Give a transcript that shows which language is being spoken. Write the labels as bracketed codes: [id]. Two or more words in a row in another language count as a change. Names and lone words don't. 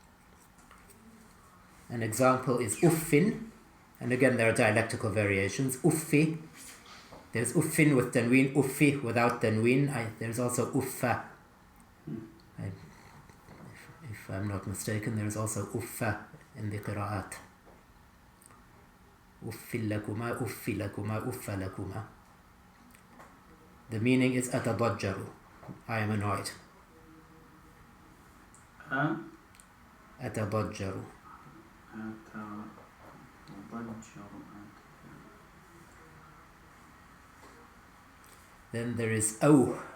[en] An example is uffin. And again, there are dialectical variations. Uffi. There's uffin with tanween, uffi without tanween. There's also uffa. If I'm not mistaken, there's also uffa in the qira'at. [ar] أفٍّ لكما، أفِّ لكما، أفَّ لكما. [en] The meaning is atadajjaru. I am annoyed. Atadajjaru. Then there is aw.